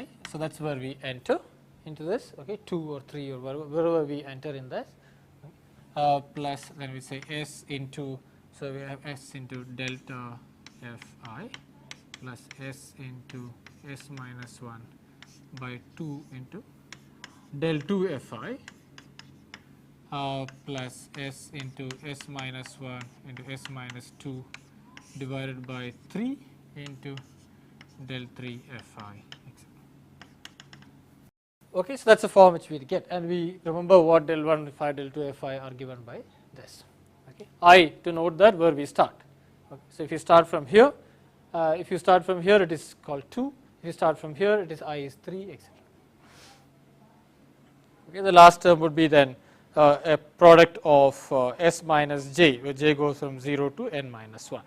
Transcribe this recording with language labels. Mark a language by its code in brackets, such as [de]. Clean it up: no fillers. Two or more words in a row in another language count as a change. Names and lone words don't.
[en] So that's where we enter into this, okay, 2 or 3 or wherever we enter in this, plus then we say s into, so we have s into delta fi plus s into s minus 1 by 2 into del 2 fi plus s into s minus 1 into s minus 2 divided by 3 into del 3 fi. Okay, so that's the form which we get, and we remember what del 1 fi del 2 fi are given by this. Okay, I to note that where we start. Okay, so if you start from here, it is called 2. If you start from here, it is I is 3, etc. Okay, the last term would be then a product of s minus j, where j goes from 0 to n minus 1.